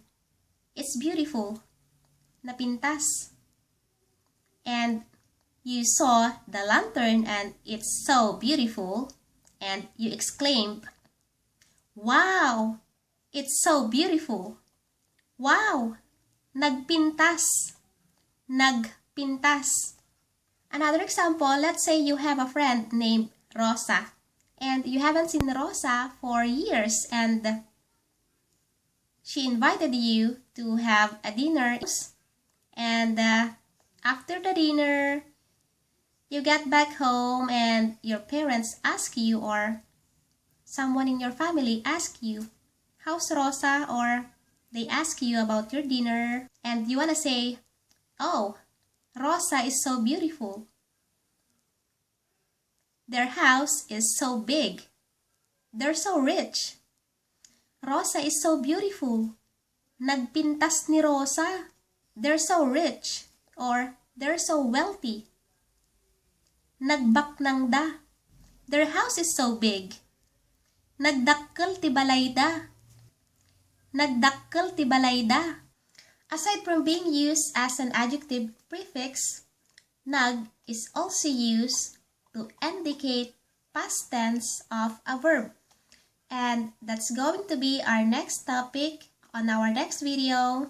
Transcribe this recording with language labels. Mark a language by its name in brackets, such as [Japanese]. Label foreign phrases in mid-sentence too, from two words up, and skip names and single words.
[English] It's beautiful. Napintas. And you saw the lantern and it's so beautiful. And you exclaimed, wow, it's so beautiful. [Iloko] Wow! Nagpintas. Nagpintas. [English] Another example, let's say you have a friend named Rosa and you haven't seen Rosa for years and she invited you to have a dinner and after the dinner, you get back home and your parents ask you or someone in your family ask you, how's Rosa? Or they ask you about your dinner and you want to say, oh, Rosa is so beautiful. Their house is so big. They're so rich. Rosa is so beautiful. [Iloko] Nagpintas ni Rosa. [English] They're so rich or they're so wealthy. [Iloko] Nagbaknang da. [English] Their house is so big. [Iloko] Nagdakkel ti balay da. Nagdakkel ti balay da. [English] Aside from being used as an adjective prefix, nag is also used to indicate past tense of a verb. And that's going to be our next topic on our next video.